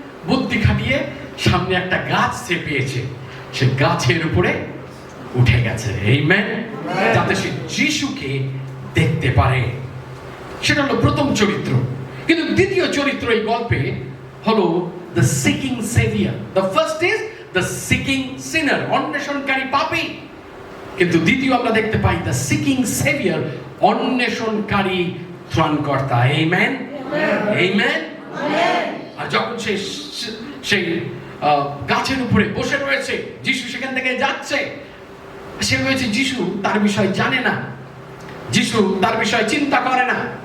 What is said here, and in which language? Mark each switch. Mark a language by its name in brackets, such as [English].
[Bangla] বুদ্ধি খাটিয়ে সামনে একটা গাছ সে পেয়েছে, সে গাছের উপরে উঠে গেছে, আমেন, যাতে সে যিশুকে দেখতে পারে। সেটা হলো প্রথম চরিত্র। কিন্তু দ্বিতীয় চরিত্র এই গল্পে হলো [English] the seeking savior. The first is the seeking sinner, [Bangla] অন্বেষণকারী পাপী। কিন্তু দ্বিতীয় আমরা দেখতে পাই [English] the seeking savior, [Bangla] অন্বেষণকারী ত্রাণকর্তা, আমেন, আমেন। আর যখন সেই গাছের উপরে বসে রয়েছে, যিশু সেখান থেকে যাচ্ছে, সে রয়েছে, যিশু তার বিষয় জানে না, যিশু তার বিষয় চিন্তা করে না।